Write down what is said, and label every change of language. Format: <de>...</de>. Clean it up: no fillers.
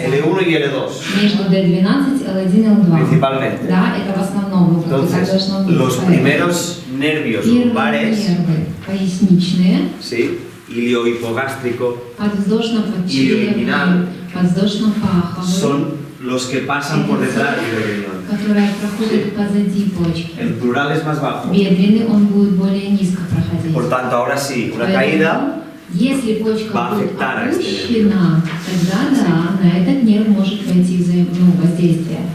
<es>L1 y L2,</es> <ru>между D12, L1 и L2.</ru> <es>principalmente.</es> <ru>Да, это в основном, но так</ru> <es>Entonces,</es> <ru>должно быть.</ru> <es>los primeros nervios</es> <ru>Первые</ru> <es>lumbares,</es> <ru>нервы поясничные,</ru> <es>¿sí? Iliohipogástrico,</es> <ru>подвздошно-подчерепные, подвздошно-паховые,</ru> <es>son los que pasan por detrás del riñón.</es> <ru>которые проходят позади почки.</ru> <es>El plural es más bajo.</es> <ru>Бедренный он будет более низко проходить.</ru> <es>Por tanto, ahora sí, una</es> <ru>Поэтому,</ru> <es>caída</es> <ru>если почка</ru> <es>va a</es> <ru>будет</ru> <es>afectar a este</es> <ru>опущена, тогда да, на этот нерв может пойти воздействие.</ru>